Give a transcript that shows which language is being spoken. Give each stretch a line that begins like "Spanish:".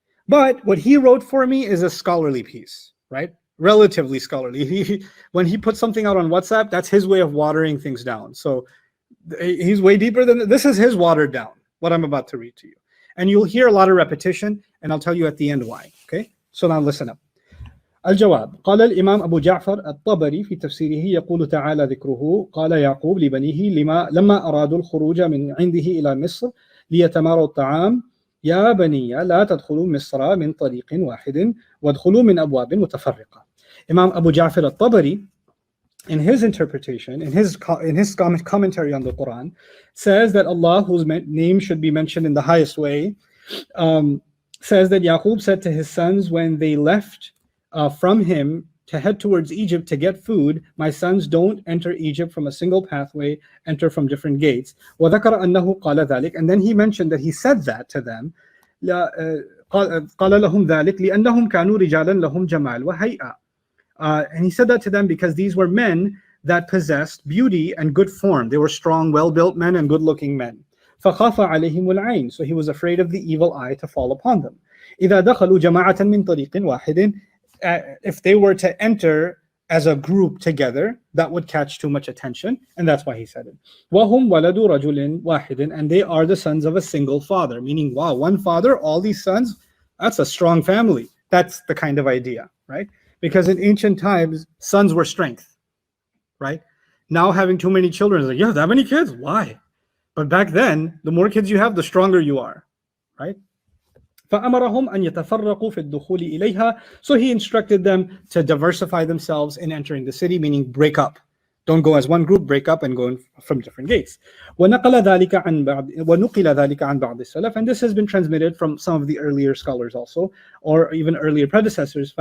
English: But what he wrote for me is a scholarly piece, right? Relatively scholarly. When he puts something out on WhatsApp, that's his way of watering things down. So he's way deeper than this is his watered down, what I'm about to read to you. And you'll hear a lot of repetition, and I'll tell you at the end why. Okay? So now listen up.
Arabic: الجواب قال الإمام أبو جعفر الطبري في تفسيره يقول تعالى ذكره قال يعقوب لبنيه لما أرادوا الخروج من عنده إلى مصر ليتماروا الطعام يا بني لا تدخلوا مصر من طريق واحد وادخلوا من أبواب متفرقة.
English: Imam Abu Ja'far al-Tabari, in his interpretation, in his commentary on the Quran, says that Allah, whose name should be mentioned in the highest way, says that Yaqub said to his sons when they left from him to head towards Egypt to get food, my sons, don't enter Egypt from a single pathway, enter from different gates.
Arabic: وذكر أنه قال ذلك,
English: and then he mentioned that he said that to them.
Arabic: قال لهم ذلك لأنهم كانوا رجالا لهم جمال وهيئة.
English: And he said that to them because these were men that possessed beauty and good form. They were strong, well-built men and good-looking men.
Arabic: فخاف عليهم العين,
English: so he was afraid of the evil eye to fall upon them.
Arabic: إذا دخلوا جماعة من طريق واحد,
English: if they were to enter as a group together, that would catch too much attention, and that's why he said it.
Arabic: وهم ولد رجل واحد,
English: and they are the sons of a single father, meaning, wow, one father, all these sons, that's a strong family. That's the kind of idea, right? Because in ancient times, sons were strength, right? Now having too many children is like, you have that many kids? Why? But back then, the more kids you have, the stronger you are, right?
Arabic: فأمرهم أن يتفرقوا في الدخول إليها.
English: So he instructed them to diversify themselves in entering the city, meaning break up. Don't go as one group, break up and go in from different gates.
Arabic: ونقل ذلك عن بعض السلف,
English: and this has been transmitted from some of the earlier scholars also, or even earlier predecessors.